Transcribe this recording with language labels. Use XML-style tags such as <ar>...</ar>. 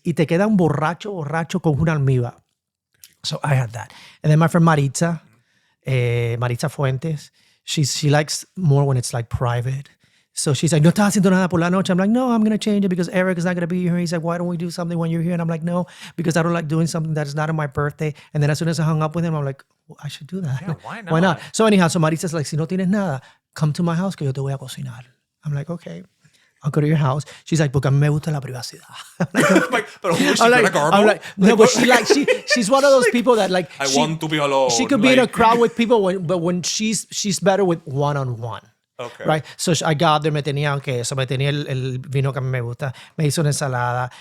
<es>Y te queda un borracho con una almíbar.</es> <en>So I had that. And then my friend Maritza Fuentes, she likes more when it's like private.</en> <es>So she's like, no estás haciendo nada por la noche.</es> <en>I'm like, no, I'm going to change it because Eric is not going to be here. He's like, why don't we do something when you're here? And I'm like, no, because I don't like doing something that is not on my birthday. And then as soon as I hung up with him, I'm like, well, I should do that. Yeah, why not? Why not? So anyhow, so Maritza's like,</en> <es>si no tienes nada,</es> <en>come to my house</en> <es>que yo te voy a cocinar.</es> <en>I'm like, okay. I'll go to your house. She's like,</en> <es>porque a mí me gusta la privacidad.</es> <en>I'm like, no, but she's one of those people that like, I want to be alone. She could be in a crowd with people, but when she's better with one-on-one. Okay. Right? So I got there,</en> <es>me tenía queso, me tenía el vino que a mí me gusta, me hizo una ensalada.</es>